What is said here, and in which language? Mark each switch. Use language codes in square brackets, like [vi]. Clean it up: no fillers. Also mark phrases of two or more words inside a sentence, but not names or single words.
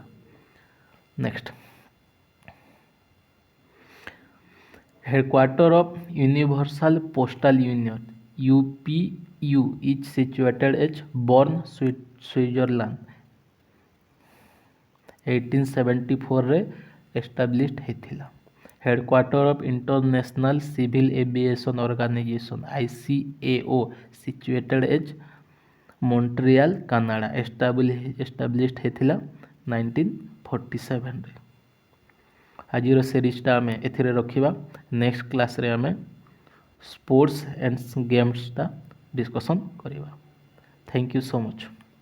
[en] Next headquarters of Universal Postal Union UPU is situated at Bern, Switzerland 1874 रे established ହେଇଥିଲା। Headquarters of International Civil Aviation Organization ICAO situated at Montreal, Canada established ହେଇଥିଲା 1947 ରେ। [or] ଆଜିର ସିରିଜଟା ଆମେ ଏଥିରେ ରଖିବା। [en] next class [or] ଆମେ [en] sports and games discussion [or] କରିବା। [en] thank you so much.